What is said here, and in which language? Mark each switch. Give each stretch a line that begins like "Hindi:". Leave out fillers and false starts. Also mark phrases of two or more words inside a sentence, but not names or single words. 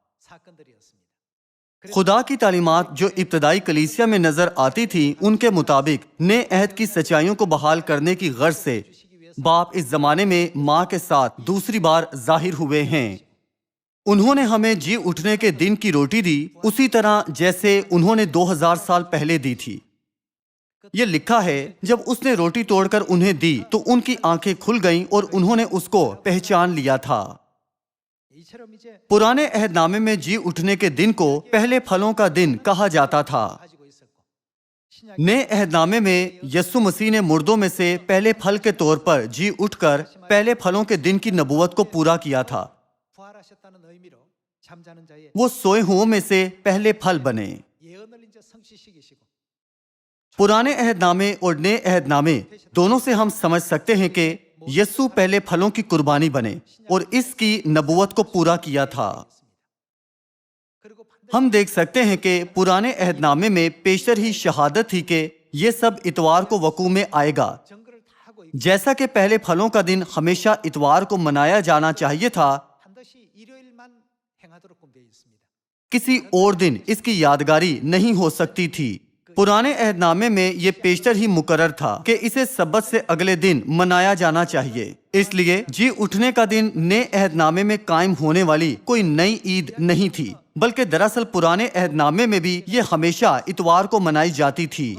Urdu: خدا کی تعلیمات جو ابتدائی کلیسیا میں نظر آتی تھی ان کے مطابق نئے عہد کی سچائیوں کو بحال کرنے کی غرض سے باپ اس زمانے میں ماں کے ساتھ دوسری بار ظاہر ہوئے ہیں۔ انہوں نے ہمیں جی اٹھنے کے دن کی روٹی دی، اسی طرح جیسے انہوں نے 2000 سال پہلے دی تھی۔ یہ لکھا ہے جب اس نے روٹی توڑ کر انہیں دی تو ان کی آنکھیں کھل گئیں اور انہوں نے اس کو پہچان لیا تھا۔
Korean: 이처럼 이제
Urdu: پرانے عہد نامے میں جی اٹھنے کے دن کو پہلے پھلوں کا دن کہا جاتا تھا۔
Korean: 가지고 있었고 신약
Urdu: نئے عہد نامے میں یسوع مسیح نے مردوں میں سے پہلے پھل کے طور پر جی اٹھ کر پہلے پھلوں کے دن کی نبوت کو پورا کیا تھا۔
Korean: 부활하셨다는 의미로 잠자는 자의
Urdu: وہ سوئے ہوئوں میں سے پہلے پھل بنے۔
Korean: 예언을 이제 성취시키시고
Urdu: پرانے عہد نامے اور نئے عہد نامے دونوں سے ہم سمجھ سکتے ہیں کہ یسوع پہلے پھلوں کی قربانی بنے اور اس کی نبوت کو پورا کیا تھا۔
Korean: 그리고 반드시
Urdu: ہم دیکھ سکتے ہیں کہ پرانے عہد نامے میں پیشتر ہی شہادت تھی کہ یہ سب اتوار کو وقوع میں آئے گا۔
Korean: 증거를 다 하고 있고
Urdu: جیسا کہ پہلے پھلوں کا دن ہمیشہ اتوار کو منایا جانا چاہیے تھا،
Korean: 반드시 일요일만 행하도록 되어 있습니다.
Urdu: کسی اور دن اس کی یادگاری نہیں ہو سکتی تھی۔ پرانے عہد نامے میں یہ پیشتر ہی مقرر تھا کہ اسے سبت سے اگلے دن منایا جانا چاہیے۔ اس لیے جی اٹھنے کا دن نئے عہد نامے میں قائم ہونے والی کوئی نئی عید نہیں تھی، بلکہ دراصل پرانے عہد نامے میں بھی یہ ہمیشہ اتوار کو منائی جاتی تھی۔